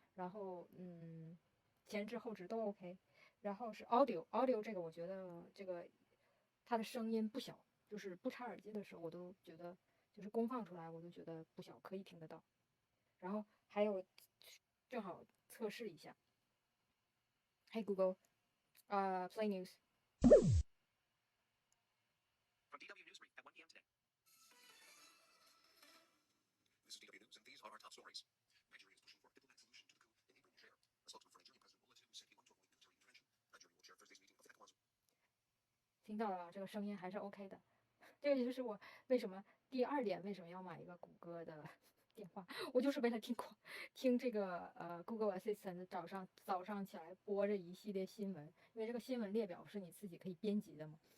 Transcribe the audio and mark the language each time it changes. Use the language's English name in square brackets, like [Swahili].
[Chinese] 然后前置后置都 OK。然后是 audio 这个，我觉得这个它的声音不小，就是不插耳机的时候，我都觉得就是公放出来，我都觉得不小，可以听得到。然后还有正好测试一下， [English] Hey Google，Play News。 From DW Newsbrief at 1 p.m. today. This is DW News, and these are our top stories. Nigeria is pushing for a diplomatic solution to the coup in neighboring Niger. A spokesman for Nigerian President Bola Tinubu said he wants to avoid military intervention. Nigeria will chair Thursday's meeting of ECOWAS. [Chinese] 听到了，这个声音还是 OK 的。这个就是我为什么第二点为什么要买一个谷歌的电话，我就是为了听这个Google Assistant 早上起来播着一系列新闻，因为这个新闻列表是你自己可以编辑的嘛。